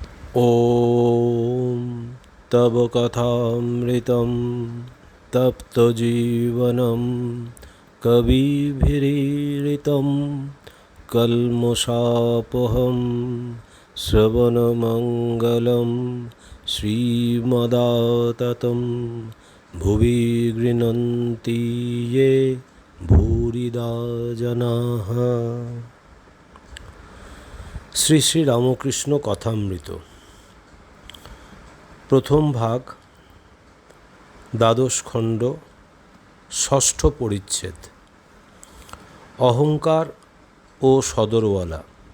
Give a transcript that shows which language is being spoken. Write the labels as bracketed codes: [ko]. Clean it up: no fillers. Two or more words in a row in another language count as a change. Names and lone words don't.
[sa] ॐ तव कथामृतं तप्तजीवनं कविभिरीडितं कल्मषापहं श्रवणमङ्गलं श्रीमदाततं भुवि गृह्णन्ति ये भूरिदा जनाः। [bn] শ্রী শ্রী রামকৃষ্ণ কথামৃত প্রথম ভাগ, দ্বাদশ খণ্ড, ষষ্ঠ পরিচ্ছেদ। অহংকার ও সদরওয়ালা।